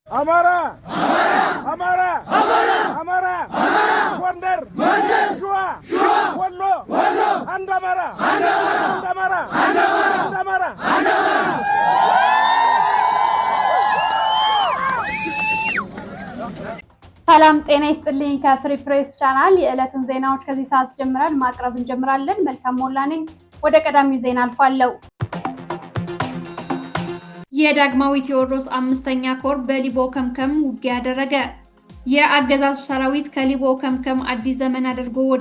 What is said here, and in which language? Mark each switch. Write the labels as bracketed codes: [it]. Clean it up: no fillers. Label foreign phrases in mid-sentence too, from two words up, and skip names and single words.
[am] Amara, Amara, Amara, Wonder, Shua, Wallo, Andamara, Andamara, Andamara. ሰላም ጤና ይስጥልኝ ከፍሪ ፕሬስ ቻናል የዕለቱን ዜናዎች ከዚህ ሰዓት ጀምረን ማቅረብ እንጀምራለን። መልካም ሞላ ነኝ። ወደ ቀዳሚው ዜና አልፋለሁ። የዳግማዊ ቴዎድሮስ 5ኛ ኮር በሊቦ ከምከም ውጊያ ያደረገ። የአገዛዙ ሰራዊት ከሊቦ ከምከም አዲስ ዘመን አድርጎ ወደ